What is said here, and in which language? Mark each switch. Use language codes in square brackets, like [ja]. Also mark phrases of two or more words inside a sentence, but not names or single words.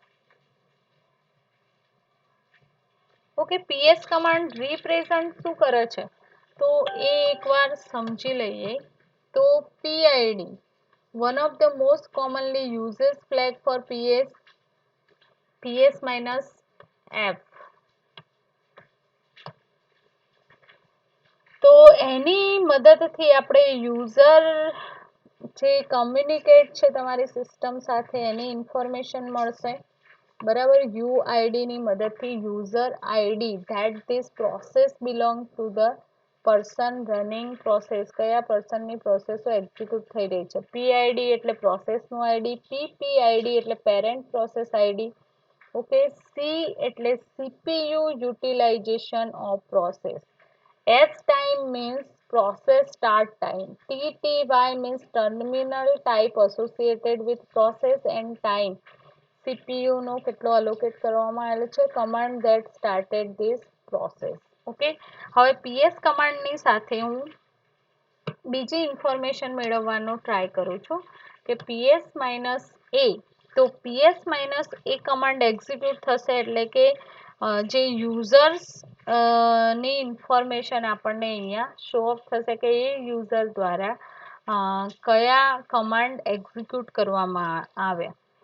[gu] ઓકે, [en] PS command represent [gu] શું કરે છે તો એ એકવાર સમજી લઈએ. [en] તો પીઆઈડી one of the most commonly uses flag for ps-f. [gu] તો એની મદદથી આપણે યુઝર જે કમ્યુનિકેટ છે તમારી સિસ્ટમ સાથે એની ઇન્ફોર્મેશન મળશે. બરાબર, યુઆઈડીની મદદથી [en] user ID that this process belong to the person running process, [gu] કયા પર્સનની પ્રોસેસો એક્ઝિક્યુટ થઈ રહી છે. પીઆઈડી એટલે પ્રોસેસનું આઈડી, પીપીઆઈડી એટલે [en] parent process ID. Okay, C એટલે CPU utilization of process, S time means process start time, TTY means terminal type associated with process and time, CPU [gu] નો કેટલો [en] allocate [gu] કરવામાં આવેલો છે, [en] command that started this process. [gu] ઓકે, હવે PS કમાન્ડની સાથે હું બીજી ઇન્ફોર્મેશન મેળવવાનો ટ્રાય કરું છું કે PS-A. તો PS-A [en] command execute [gu] થશે એટલે કે જે યુઝર્સ ની ઇન્ફોર્મેશન આપણને અહીંયા [en] show off [gu] થશે કે એ યુઝર દ્વારા કયા [en] command execute [gu] કરવામાં આવ્યા.